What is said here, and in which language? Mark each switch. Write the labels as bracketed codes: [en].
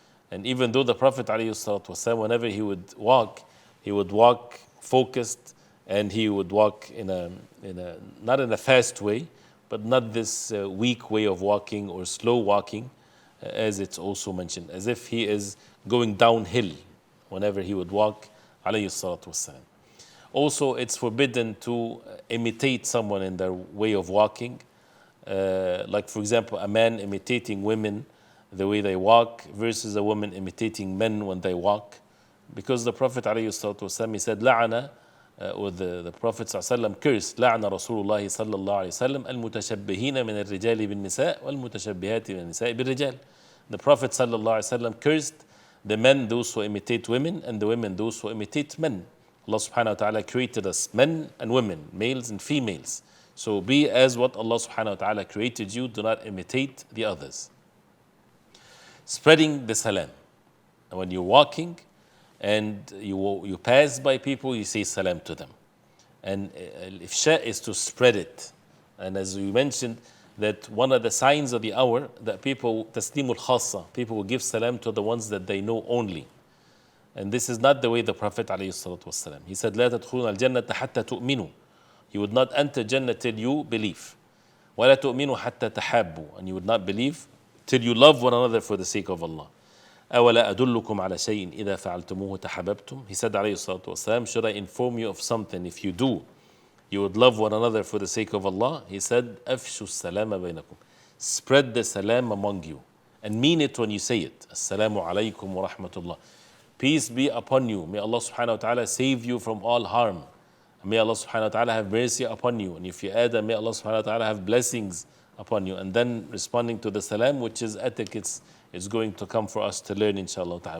[en] And even though the Prophet ﷺ, whenever he would walk focused, and he would walk not in a fast way, but not this weak way of walking or slow walking, as it's also mentioned, as if he is going downhill whenever he would walk, alayhi salatu wassalam. Also, it's forbidden to imitate someone in their way of walking, like for example, a man imitating women the way they walk versus a woman imitating men when they walk. Because the Prophet ﷺ, he said, لَعَنَ, or the Prophet ﷺ cursed, [ar] لَعَنَ رَسُولُ اللَّهِ صَلَّى اللَّهُ عَلَيْهِ وسلم المتشبهين من الرجال بالنساء والمتشبهات من النساء بالرجال. [en] The Prophet ﷺ cursed the men, those who imitate women, and the women, those who imitate men. Allah subhanahu wa ta'ala created us, men and women, males and females. So be as what Allah subhanahu wa ta'ala created you, do not imitate the others. Spreading the salam. When you're walking and you pass by people, you say salam to them. And ifsha is to spread it. And as we mentioned, that one of the signs of the hour, that people, taslimul khassa, people will give salam to the ones that they know only. And this is not the way the Prophet ﷺ. He said, [ar] لا تدخلون الجنة حتى تؤمنوا. [en] You would not enter Jannah till you believe. [ar] ولا تؤمنوا حتى تحابوا. [en] And you would not believe till you love one another for the sake of Allah. [ar] أولا أدلكم على شيء إذا فعلتموه تحاببتم. [en] He said [ar] عليه الصلاة والسلام, [en] should I inform you of something, if you do, you would love one another for the sake of Allah? He said, [ar] أفشوا السلام بينكم. [en] Spread the salam among you. And mean it when you say it. Assalamu alaikum wa rahmatullah. Peace be upon you. May Allah subhanahu wa ta'ala save you from all harm. May Allah subhanahu wa ta'ala have mercy upon you. And if you add, may Allah subhanahu wa ta'ala have blessings upon you. And then responding to the salam, which is etiquettes, is going to come for us to learn, inshallah ta'ala.